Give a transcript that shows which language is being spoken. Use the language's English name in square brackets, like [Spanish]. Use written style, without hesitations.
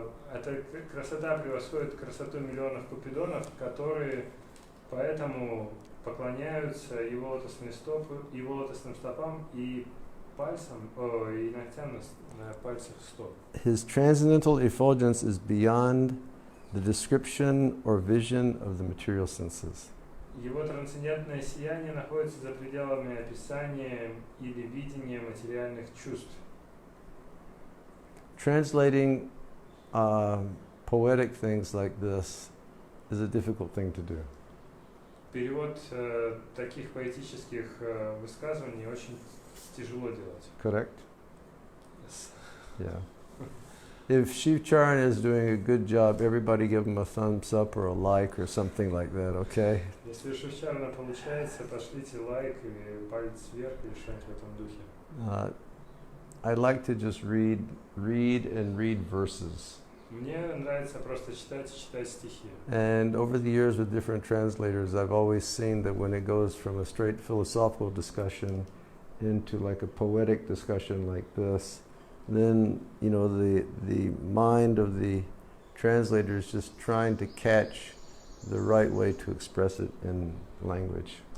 [Russian] Эта красота превосходит красоту миллионов купидонов, которые поэтому поклоняются его лотосные стопы, его лотосным стопам и пальцам, и ногтям на пальцах стоп. [English] His transcendental effulgence is beyond the description or vision of the material senses. [Russian] Его трансцендентное сияние находится за пределами описания или видения материальных чувств. [English] Translating poetic things like this is a difficult thing to do. [Russian] Перевод таких поэтических высказываний очень тяжело делать. [English] Correct? Yes. Yeah. If Shiv Charan is doing a good job, everybody give him a thumbs up or a like or something like that, okay? [Russian] Если у Шивчарана получается, пошлите лайк или палец вверх или что-нибудь в этом духе. [English] I like to just read and read verses. [Russian] Мне нравится просто читать и читать стихи. [English] And over the years with different translators, I've always seen that when it goes from a straight philosophical discussion into like a poetic discussion like this, then, you know, the mind of the translator is just trying to catch the right way to express it in language.